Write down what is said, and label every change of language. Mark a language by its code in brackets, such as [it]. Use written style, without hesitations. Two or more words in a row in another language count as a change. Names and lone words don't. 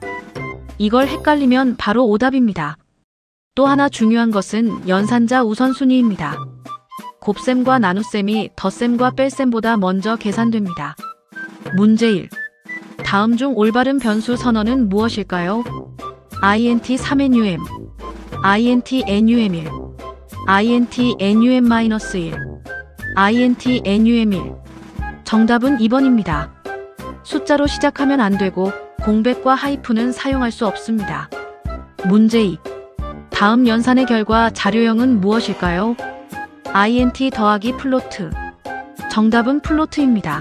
[ko] 이걸 헷갈리면 바로 오답입니다. 또 하나 중요한 것은 연산자 우선순위입니다. 곱셈과 나눗셈이 덧셈과 뺄셈보다 먼저 계산됩니다. 문제 1. 다음 중 올바른 변수 선언은 무엇일까요? [en] int 3num, int num1, int num-1, int num1. [ko] 정답은 2번입니다. 숫자로 시작하면 안 되고 공백과 하이픈은 사용할 수 없습니다. 문제 2. 다음 연산의 결과 자료형은 무엇일까요? int 더하기 플로트. 정답은 플로트입니다.